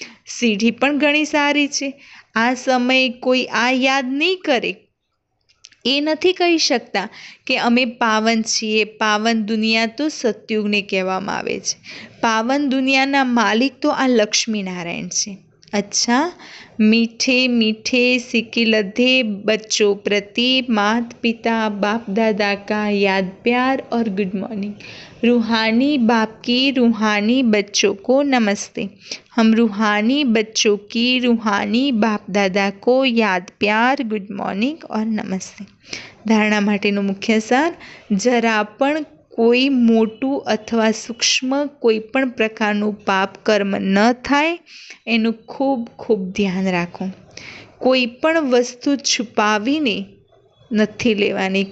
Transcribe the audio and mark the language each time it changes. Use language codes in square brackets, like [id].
[gu] સીઢી પણ ઘણી સારી છે. આ સમયે કોઈ આ યાદ નહીં કરે એ નથી કહી શકતા કે અમે પાવન છીએ. પાવન દુનિયા તો સતયુગને કહેવામાં આવે છે. પાવન દુનિયાના માલિક તો આ લક્ષ્મીનારાયણ છે. [hi] अच्छा, मीठे मीठे सिक्के लधे बच्चों प्रति माता पिता बाप दादा का याद प्यार और गुड मॉर्निंग. रूहानी बाप की रूहानी बच्चों को नमस्ते. हम रूहानी बच्चों की रूहानी बाप दादा को याद प्यार गुड मॉर्निंग और नमस्ते. [gu] धारणा माटेनो मुख्य सार, जरा पण કોઈ મોટું અથવા સૂક્ષ્મ કોઈ પણ પ્રકારનું પાપ કર્મ ન થાય એનું ખૂબ ખૂબ ધ્યાન રાખો. કોઈ પણ વસ્તુ છુપાવીને નથી લેવાની.